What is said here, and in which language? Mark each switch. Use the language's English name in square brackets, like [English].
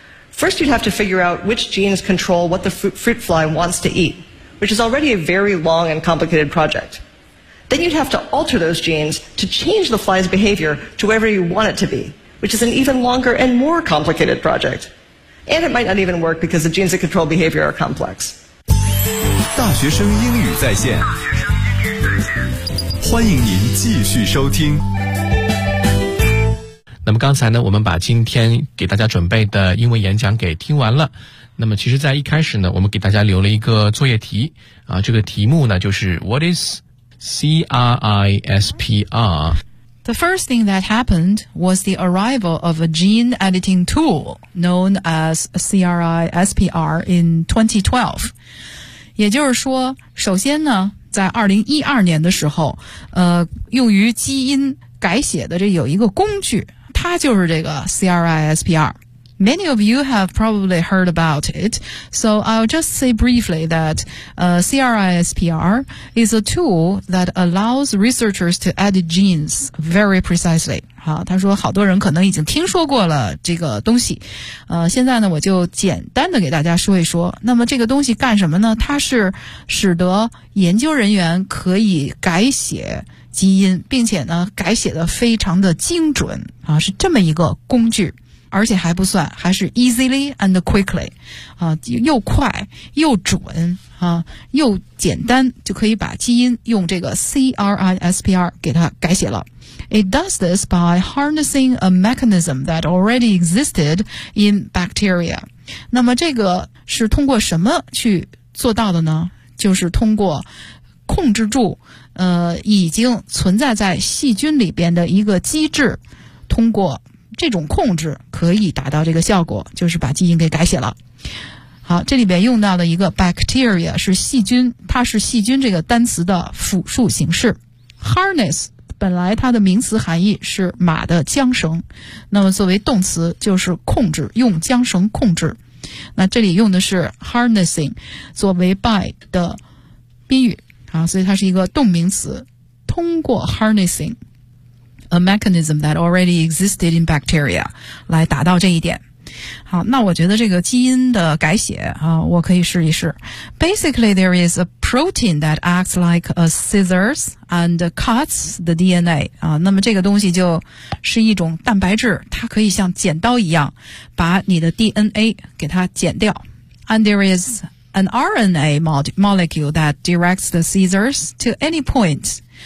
[English] First, you'd have to figure out which genes control what the fruit fly wants to eat, which is already a very long and complicated project. Then you'd have to alter those genes to change the fly's behavior to wherever you want it to be, which is an even longer and more complicated project. And it might not even work because the genes that control behavior are complex. [Chinese] 大学生英语在线，欢迎您继续收听。那么刚才呢，我们把今天给大家准备的英文演讲给听完了。那么其实在一开始呢，我们给大家留了一个作业题啊，这个题目呢就是 [English] What is CRISPR? The first thing that happened was the arrival of a gene editing tool known as CRISPR in 2012. [Chinese] 也就是说，首先呢，在2012年的时候，用于基因改写的这有一个工具，它就是这个 CRISPR。 [English] Many of you have probably heard about it, so I'll just say briefly that, CRISPR is a tool that allows researchers to edit genes very precisely. [Chinese] 好，他说好多人可能已经听说过了这个东西。现在呢，我就简单的给大家说一说。那么这个东西干什么呢？它是使得研究人员可以改写基因，并且呢，改写的非常的精准。啊，是这么一个工具。而且还不算，还是 [English] easily and quickly, [Chinese] 啊，又快又准啊，又简单，就可以把基因用这个 CRISPR 给它改写了。 [English] It does this by harnessing a mechanism that already existed in bacteria. [Chinese] 那么这个是通过什么去做到的呢？就是通过控制住已经存在在细菌里边的一个机制，通过。这种控制可以达到这个效果，就是把基因给改写了。好，这里边用到的一个 bacteria 是细菌，它是细菌这个单词的复数形式。 harness 本来它的名词含义是马的缰绳，那么作为动词就是控制，用缰绳控制。那这里用的是 harnessing 作为 by 的宾语，啊，所以它是一个动名词，通过 harnessing。 [English] A mechanism that already existed in bacteria [Chinese] 来达到这一点。好，那我觉得这个基因的改写啊，我可以试一试。 [English] Basically, there is a protein that acts like a scissors and cuts the DNA 啊。 [Chinese] 那么这个东西就是一种蛋白质，它可以像剪刀一样把你的 DNA 给它剪掉。 [English] And there is an RNA molecule that directs the scissors to any point.